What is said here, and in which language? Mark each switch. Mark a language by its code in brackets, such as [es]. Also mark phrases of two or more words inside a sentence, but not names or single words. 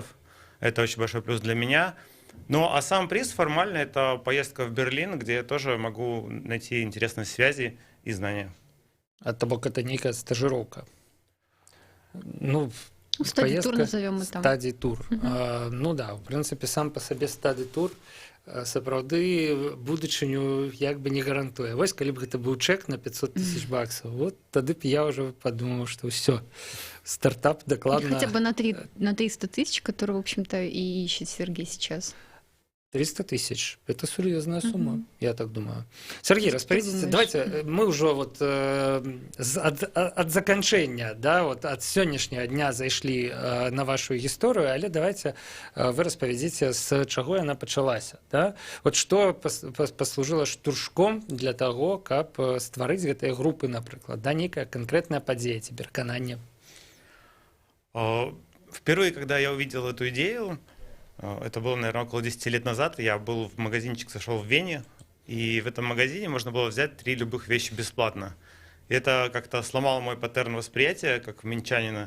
[ru] Это очень большой плюс для меня. Ну, а сам приз формально – это поездка в Берлин, где я тоже могу найти интересные связи и знания. А того, это некая стажировка. Стадий-тур назовем мы там. Стадий-тур. Да, в принципе, сам по себе стадий-тур [be] сапраўды будучыню як бы не гарантуе. Вось, калі б гэта быў чэк на 500 000 баксаў, вот тады б [ru] я уже подумал, что все, стартап [be] докладно... [ru] Хотя бы на 300 000, которые, в общем-то, и ищет Сергей сейчас. 300 000. Это серьезная сумма, я так думаю. [be] Сергей, [ru] распорядите, давайте, мы уже [be] вот от заканчэння, да, вот от сённяшняга дня зайшлі на вашу гісторыю, але давайте вы распавядзіце, з чаго яна пачалася, да? Вот што паслужыла штуршком [ru] для того, [be] каб стварыць гэтыя групы, напрыклад, да, нейкая конкретная падзея ці перакананне? [ru] Впервые, когда я увидел эту идею, это было, наверное, около 10 лет назад. Я был в магазинчик, зашел в Вене, и в этом магазине можно было взять 3 любых вещи бесплатно. И это как-то сломало мой паттерн восприятия, как минчанина.